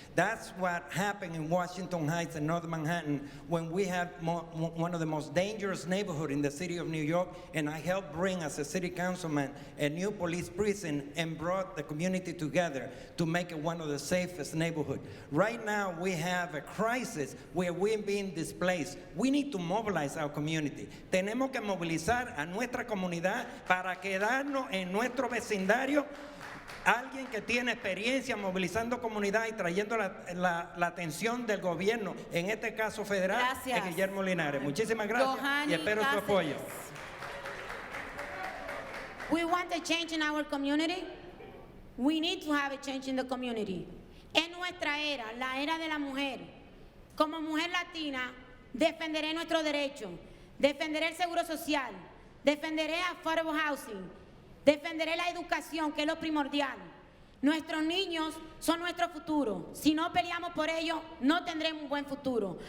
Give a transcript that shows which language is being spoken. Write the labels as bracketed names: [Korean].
[English] That's what happened in Washington Heights and North Manhattan when we had one of the most dangerous neighborhoods in the city of New York, and I helped bring, as a city councilman, a new police precinct and brought the community together to make it one of the safest neighborhoods. Right now, we have a crisis where we're being displaced. We need to mobilize our community. [Spanish] Tenemos que movilizar a nuestra comunidad para quedarnos en nuestro vecindario. Alguien que tiene experiencia movilizando comunidad y trayendo la atención del gobierno, en este caso federal, es Guillermo Linares. Muchísimas gracias y espero su apoyo. [English] We want a change in our community. We need to have a change in the community. [Spanish] En nuestra era, la era de la mujer, como mujer latina, defenderé nuestros derechos, defenderé el seguro social, defenderé [English] affordable housing, [Spanish] defenderé la educación, que es lo primordial. Nuestros niños son nuestro futuro. Si no peleamos por ellos, no tendremos un buen futuro.